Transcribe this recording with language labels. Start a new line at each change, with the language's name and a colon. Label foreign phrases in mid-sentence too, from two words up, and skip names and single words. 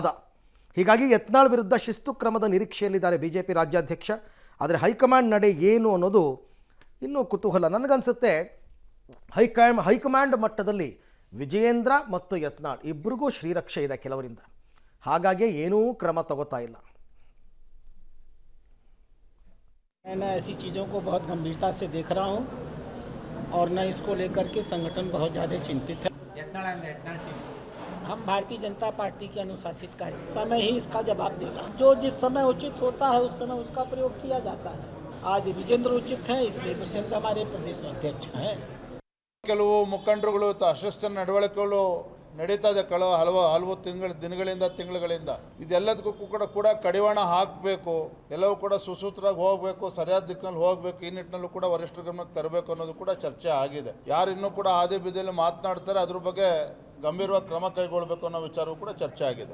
Kannada: ಹೀಗಾಗಿ ಯತ್ನಾಳ್ ವಿರುದ್ಧ ಶಿಸ್ತು ಕ್ರಮದ ನಿರೀಕ್ಷೆಯಲ್ಲಿದ್ದಾರೆ ಬಿಜೆಪಿ ರಾಜ್ಯಾಧ್ಯಕ್ಷ. ಆದರೆ ಹೈಕಮಾಂಡ್ ನಡೆ ಏನು ಅನ್ನೋದು ಇನ್ನೂ ಕುತೂಹಲ. ನನಗನ್ಸುತ್ತೆ ಹೈಕಮಾಂಡ್ ಮಟ್ಟದಲ್ಲಿ ವಿಜಯೇಂದ್ರ ಮತ್ತು ಯತ್ನಾಳ್ ಇಬ್ಬರಿಗೂ ಶ್ರೀರಕ್ಷೆ ಇದೆ ಕೆಲವರಿಂದ. ಹಾಗಾಗಿ ಏನೂ ಕ್ರಮ ತಗೋತಾ ಇಲ್ಲ.
Hindi: मैं ऐसी चीज़ों को बहुत गंभीरता से देख रहा हूं और न इसको लेकर के संगठन बहुत ज़्यादा चिंतित है। हम भारतीय जनता पार्टी के अनुशासित कार्य समय ही इसका जवाब देगा। जो जिस समय उचित होता है उस समय उसका प्रयोग किया जाता है। आज विजेंद्र उचित है, इसलिए विजेंद्र हमारे प्रदेश अध्यक्ष हैं।
Kannada: ಕೆಲವು ಮುಖಂಡರುಗಳು ಅಶಿಷ್ಟ ನಡವಳಿಕೆಗಳು ನಡೀತಾ ಇದೆ ಹಲವು ತಿಂಗಳುಗಳಿಂದ ಇದೆಲ್ಲದಕ್ಕೂ ಕೂಡ ಕಡಿವಾಣ ಹಾಕಬೇಕು. ಎಲ್ಲವೂ ಕೂಡ ಸುಸೂತ್ರವಾಗಿ ಹೋಗಬೇಕು, ಸರಿಯಾದ ದಿಕ್ಕಿನಲ್ಲಿ ಹೋಗಬೇಕು. ಈ ನಿಟ್ಟಿನಲ್ಲೂ ಕೂಡ ವರಿಷ್ಠರ ಗಮನಕ್ಕೆ ತರಬೇಕು ಅನ್ನೋದು ಕೂಡ ಚರ್ಚೆ ಆಗಿದೆ. ಯಾರು ಇನ್ನೂ ಕೂಡ ಹಾದಿ ಬೀದಿಯಲ್ಲಿ ಮಾತನಾಡ್ತಾರೆ ಅದ್ರ ಬಗ್ಗೆ ಗಂಭೀರವಾಗಿ ಕ್ರಮ ಕೈಗೊಳ್ಳಬೇಕು ಅನ್ನೋ ವಿಚಾರವೂ ಕೂಡ ಚರ್ಚೆ ಆಗಿದೆ.